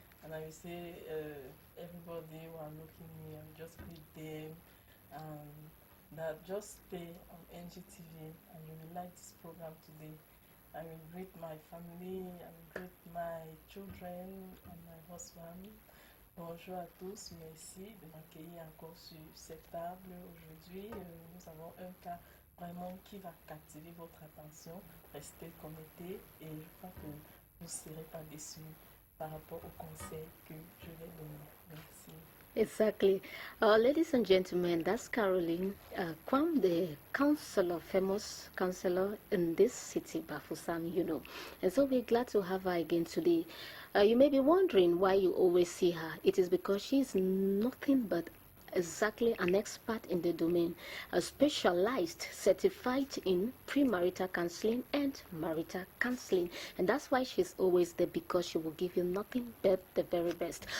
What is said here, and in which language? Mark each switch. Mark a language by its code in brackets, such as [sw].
[en] And I will say, everybody who are looking at me, I'll just greet them. That just stay on NGTV and you will like this program today. I will greet my family, I will greet my children and my husband. [fr] Bonjour à tous, merci de m'accueillir encore sur cette table aujourd'hui. Nous avons un cas vraiment qui va captiver votre attention. Restez connectés et je crois que vous ne serez pas déçus par rapport au conseil que je vais donner. Merci. [en] Exactly. Ladies and gentlemen, that's Caroline Kwam, the counselor, famous counselor in this city, Bafusam, you know. And so we're glad to have her again today. You may be wondering why you always see her. It is because she is nothing but exactly an expert in the domain, a specialized, certified in premarital counseling and marital counseling, and that's why she's always there, because she will give you nothing but the very best.